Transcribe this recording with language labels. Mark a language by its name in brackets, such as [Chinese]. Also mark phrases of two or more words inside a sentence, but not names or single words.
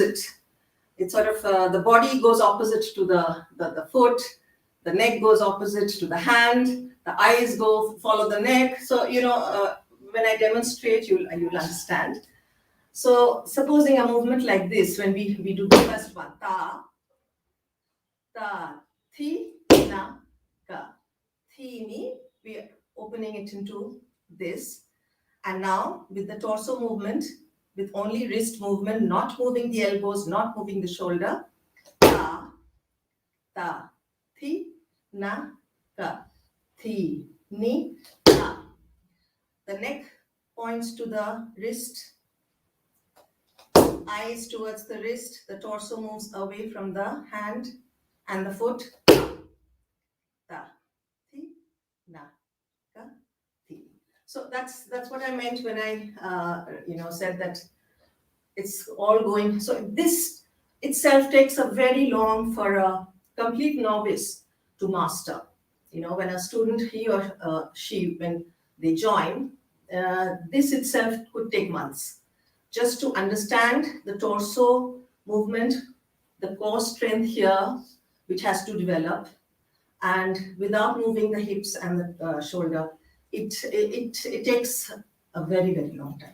[English] It's sort of, the body goes opposite to the foot, the neck goes opposite to the hand, the eyes go follow the neck. So, when I demonstrate, you'll understand. So, supposing a movement like this, when we do the first one, ta, thi, na, ka. Thi, ni, we are opening it into this. And now, with the torso movement, with only wrist movement, not moving the elbows, not moving the shoulder, ta, thi, na, ka, thi, ni, ta. The neck points to the wrist, eyes towards the wrist, the torso moves away from the hand and the foot. Ta, thi, na, ka, thi. So that's what I meant when I said that it's all going. So this itself takes a very long for a complete novice to master. When a student, he or she, when they join, this itself could take months just to understand the torso movement, the core strength here, which has to develop, and without moving the hips and the shoulder, it takes a very, very long time.